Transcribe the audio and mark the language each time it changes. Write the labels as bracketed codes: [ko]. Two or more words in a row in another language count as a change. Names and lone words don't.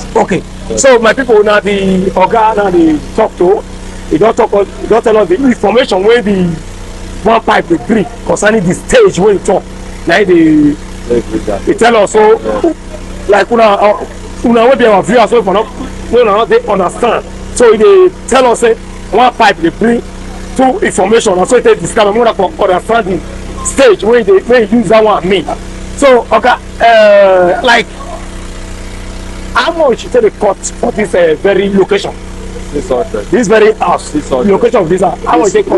[pcm] Okay, so my people now the oga now dey talk to, he don tell us the information wey the one pipe dey bring concerning the stage wey he talk. Na dey tell us so like una wey be our viewers wey no dey understand. So he dey tell us say one pipe dey bring 2 information, and so he take describe am more for understanding stage wey he use that one mean. So okay, like how much you take the cut for this very location? 600. This very house, 600. location of this house. How much you take cut